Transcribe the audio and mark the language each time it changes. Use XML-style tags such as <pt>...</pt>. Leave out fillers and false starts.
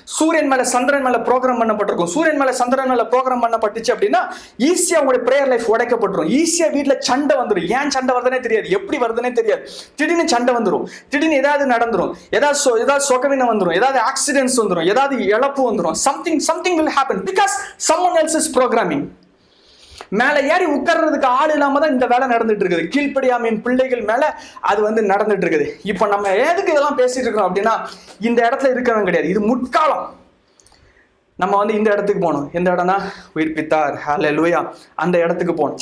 <ta>சூரியன் மேல சந்திரன் மேல ப்ரோக்ராம் பண்ணப்பட்டிருக்கும். சூரியன் மேல சந்திரன் மேல ப்ரோக்ராம் பண்ணப்பட்டுச்சு அப்படின்னா ஈஸியா உங்களுடைய பிரேயர் லைஃப் உடைக்கப்பட்டுரும். ஈஸியா வீட்டுல சண்டை வந்துடும். ஏன் சண்டை வருதுன்னே தெரியாது, எப்படி வருதுன்னே தெரியாது. திடீர்னு சண்டை வந்துடும், திடீர்னு ஏதாவது நடந்துரும், ஏதாவது சொகவினம் வந்துடும், ஏதாவது ஆக்சிடென்ட்ஸ் வந்துடும், ஏதாவது இழப்பு வந்துடும்.</ta> <en>something will happen because someone else is programming.</en> <ta>மேல ஏறி உட்கார்றதுக்கு ஆள் இல்லாம தான் இந்த வேலை நடந்துட்டு இருக்குது. கீழ்ப்படியாமையின் பிள்ளைகள் மேல அது வந்து நடந்துட்டு இருக்குது. இப்போ நம்ம எதுக்கு இதெல்லாம் பேசிட்டு இருக்கோம் அப்படின்னா, இந்த இடத்துல இருக்கவங்க கிடையாது, இது முற்காலம். நம்ம வந்து இந்த இடத்துக்கு போகணும். எந்த இடம்னா உயிர்ப்பித்தார், ஹல்லேலூயா, அந்த இடத்துக்கு போகணும்.</ta>